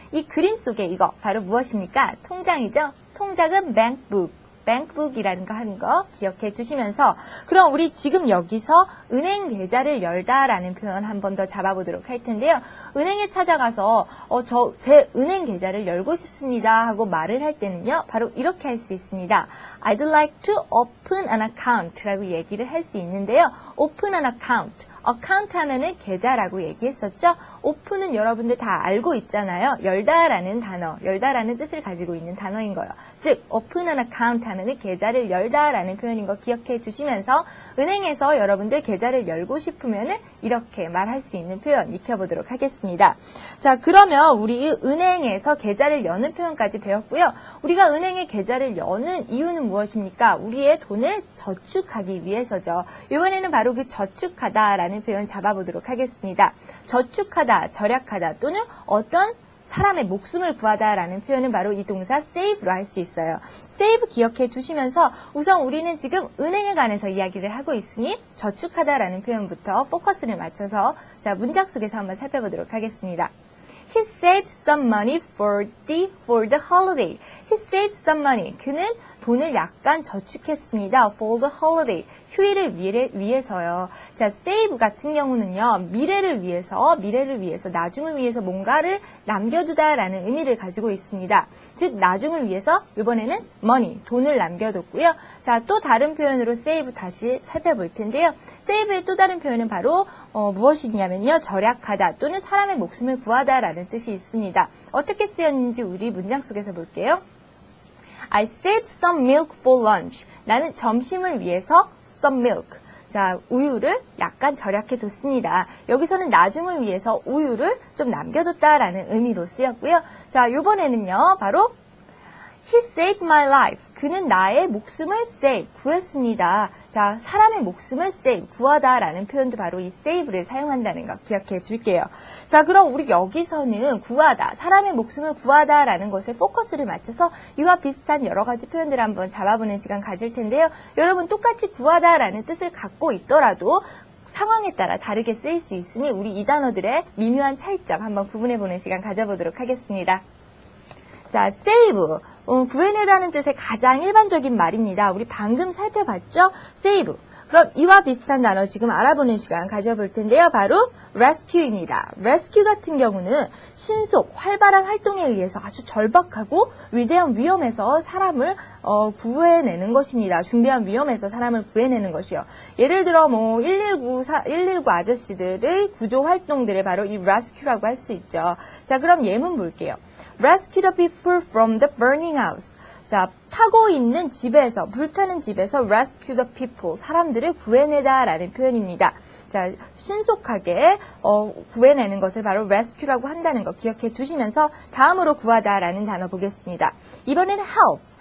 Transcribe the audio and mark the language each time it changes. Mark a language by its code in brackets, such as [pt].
[ko] 이 그림 속에 이거 바로 무엇입니까? 통장이죠. 통장은 bankbook이라는 거 하는 거 기억해 주시면서 그럼 우리 지금 여기서 은행 계좌를 열다라는 표현 한 번 더 잡아보도록 할 텐데요. 은행에 찾아가서 제 은행 계좌를 열고 싶습니다 하고 말을 할 때는요. 바로 이렇게 할 수 있습니다. [en] I'd like to open an account [ko] 라고 얘기를 할 수 있는데요. open an account 하면은 계좌라고 얘기했었죠. open은 여러분들 다 알고 있잖아요. 열다라는 단어, 열다라는 뜻을 가지고 있는 단어인 거예요. 즉, open an account 하면은 계좌를 열다라는 표현인 거 기억해 주시면서 은행에서 여러분들 계좌를 열고 싶으면은 이렇게 말할 수 있는 표현 익혀보도록 하겠습니다. 자, 그러면 우리 은행에서 계좌를 여는 표현까지 배웠고요. 우리가 은행에 계좌를 여는 이유는 무엇입니까? 우리의 돈을 저축하기 위해서죠. 이번에는 바로 그 저축하다라는 표현 잡아보도록 하겠습니다. 저축하다, 절약하다 또는 어떤 사람의 목숨을 구하다라는 표현은 바로 이 동사 save로 할 수 있어요. save 기억해 두시면서 우선 우리는 지금 은행에 관해서 이야기를 하고 있으니 저축하다라는 표현부터 포커스를 맞춰서 자, 문장 속에서 한번 살펴보도록 하겠습니다. [en] He saved some money for the holiday. He saved some money. [ko] 그는 돈을 약간 저축했습니다. [en] For the holiday. [ko] 휴일을 위해서요. 자, save 같은 경우는요. 미래를 위해서, 나중을 위해서 뭔가를 남겨두다라는 의미를 가지고 있습니다. 즉, 나중을 위해서 이번에는 money, 돈을 남겨뒀고요. 자, 또 다른 표현으로 save 다시 살펴볼 텐데요. save의 또 다른 표현은 바로 무엇이냐면요. 절약하다 또는 사람의 목숨을 구하다라는 뜻이 있습니다. 어떻게 쓰였는지 우리 문장 속에서 볼게요. [en] I saved some milk for lunch. [ko] 나는 점심을 위해서 [en] some milk. [ko] 자, 우유를 약간 절약해 뒀습니다. 여기서는 나중을 위해서 우유를 좀 남겨뒀다라는 의미로 쓰였고요. 자, 이번에는요. [en] 바로 He saved my life. [ko] 그는 나의 목숨을 save, 구했습니다. 자, 사람의 목숨을 save, 구하다라는 표현도 바로 이 save를 사용한다는 거 기억해 줄게요. 자, 그럼 우리 여기서는 구하다, 사람의 목숨을 구하다라는 것에 포커스를 맞춰서 이와 비슷한 여러 가지 표현들을 한번 잡아보는 시간 가질 텐데요. 여러분 똑같이 구하다라는 뜻을 갖고 있더라도 상황에 따라 다르게 쓰일 수 있으니 우리 이 단어들의 미묘한 차이점 한번 구분해보는 시간 가져보도록 하겠습니다. 자, save, 구해내다는 뜻의 가장 일반적인 말입니다. 우리 방금 살펴봤죠? save. 그럼 이와 비슷한 단어 지금 알아보는 시간 가져볼 텐데요. 바로 rescue입니다. rescue 같은 경우는 신속, 활발한 활동에 의해서 아주 절박하고 위대한 위험에서 사람을 구해내는 것입니다. 중대한 위험에서 사람을 구해내는 것이요. 예를 들어 119 아저씨들의 구조 활동들을 바로 이 rescue라고 할 수 있죠. 자, 그럼 예문 볼게요. [en] Rescue the people from the burning house. [ko] 자, 타고 있는 집에서, 불타는 집에서 [en] rescue the people, [ko] 사람들을 구해내다라는 표현입니다. 자, 신속하게 구해내는 것을 바로 rescue라고 한다는 거 기억해 두시면서 다음으로 구하다라는 단어 보겠습니다. 이번에는 help.